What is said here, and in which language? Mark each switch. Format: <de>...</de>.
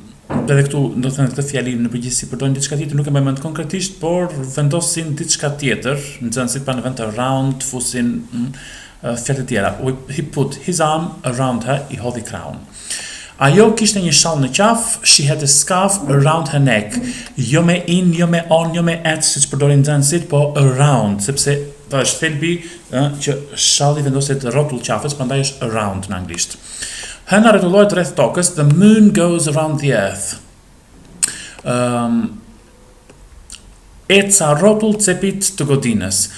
<sq>Edhe këtu do të thënë këtë fjali në përgjithësi përdorin diçka tjetër, nuk e mbaj mend konkretisht, por vendosin diçka tjetër, nxënësit pa në vend around fusin fjalë të tjera.</sq> <en>He put his arm around her,</en> <sq>I hodhi krahun. Ajo kishte një shall në qaf,</sq> <en>she had a scarf around her neck.</en> <sq>Jo me in, jo me on, jo me at, siç përdorin nxënësit, po around, sepse është thelbi që shalli vendoset rrotull qafës, prandaj është around në anglisht. Hëna rretullohet rreth tokës.</sq> <en>The moon goes around the earth.</en> <sq>Eca rrotull cepit të godinës.</sq>